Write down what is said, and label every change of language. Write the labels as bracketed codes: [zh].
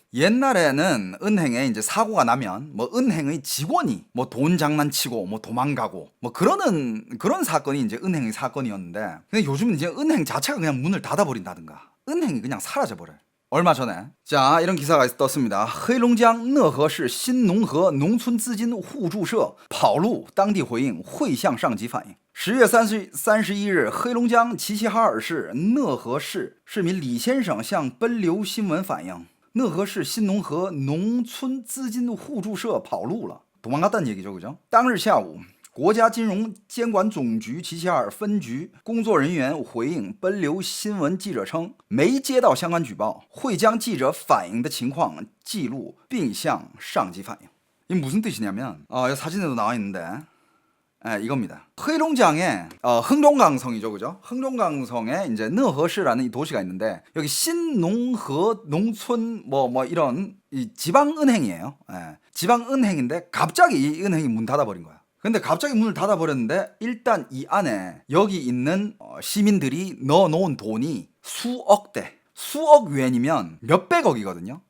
[ko] 옛날에는 은행에 이제 사고가 나면 뭐 은행의 직원이 뭐 돈 장난치고 뭐 도망가고 뭐 그런 사건이 이제 은행의 사건이었는데 근데 요즘은 이제 은행 자체가 그냥 문을 닫아버린다든가 은행이 그냥 사라져버려요. 얼마 전에 자 이런 기사가 떴습니다. [zh] 黑龙江讷河市新农河农村资金互助社跑路，当地回应会向上级反映。 10月31日，黑龙江齐齐哈尔市讷河市市民李先生向奔流新闻反映，讷河市新农河农村资金互助社跑路了， [ko] 도망갔다는 얘기죠, 그죠? [zh] 当日下午。国家金融监管总局齐齐哈尔分局工作人员回应奔流新闻记者称，没接到相关举报，会将记者反映的情况记录并向上级反映。 [ko] 이게 무슨 뜻이냐면 사진에도 나와 있는데 이겁니다. 黑龙江에 흥룡강성이죠, 그죠? 흥룡강성에 이제讷河市라는 이 도시가 있는데 여기 신농河농村뭐 이런 이 지방은행이에요. 지방은행인데 갑자기 이 은행이 문 닫아버린 거야. 근데 갑자기 문을 닫아버렸는데 일단 이 안에 여기 있는 시민들이 넣어놓은 돈이 수억 위엔이면 몇백억이거든요.